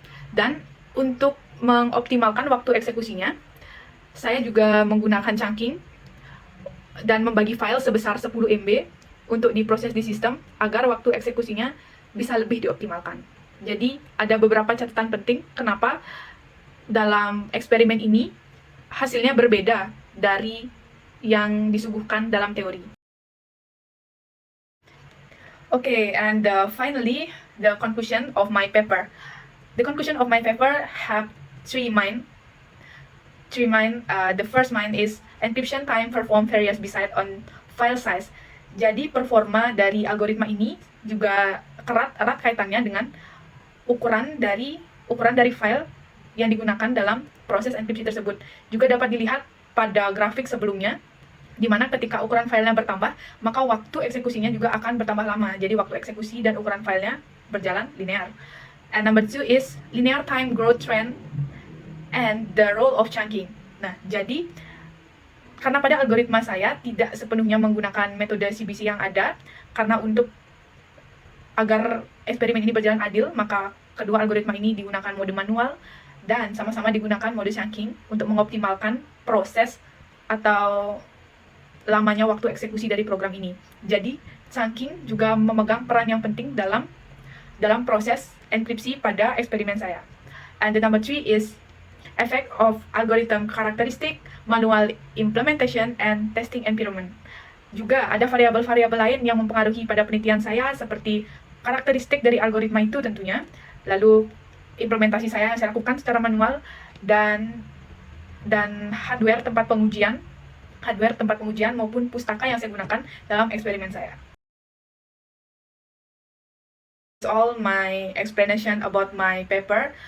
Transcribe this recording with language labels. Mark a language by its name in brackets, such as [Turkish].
[Indonesian] Dan untuk mengoptimalkan waktu eksekusinya, saya juga menggunakan chunking dan membagi file sebesar 10 MB untuk diproses di sistem agar waktu eksekusinya bisa lebih dioptimalkan. Jadi ada beberapa catatan penting kenapa dalam eksperimen ini hasilnya berbeda dari yang disuguhkan dalam teori. [English] Okay, and finally, the conclusion of my paper. The conclusion of my paper have three minds. The first mind is encryption time perform various beside on file size. [Indonesian] Jadi performa dari algoritma ini juga erat kaitannya dengan ukuran dari file yang digunakan dalam proses enkripsi tersebut. Juga dapat dilihat pada grafik sebelumnya, di mana ketika ukuran filenya bertambah, maka waktu eksekusinya juga akan bertambah lama. Jadi waktu eksekusi dan ukuran filenya berjalan linear. [English] And number 2 is linear time growth trend and the role of chunking. [Indonesian] Nah, jadi karena pada algoritma saya tidak sepenuhnya menggunakan metode CBC yang ada, karena agar eksperimen ini berjalan adil, maka kedua algoritma ini digunakan mode manual dan sama-sama digunakan mode chunking untuk mengoptimalkan proses atau lamanya waktu eksekusi dari program ini. Jadi, chunking juga memegang peran yang penting dalam proses enkripsi pada eksperimen saya. [English] And the number 3 is effect of algorithm characteristic, manual implementation, and testing environment. [Indonesian] Juga ada variabel-variabel lain yang mempengaruhi pada penelitian saya, seperti karakteristik dari algoritma itu tentunya, lalu implementasi saya yang saya lakukan secara manual, dan hardware tempat pengujian maupun pustaka yang saya gunakan dalam eksperimen saya. [English] That's all my explanation about my paper.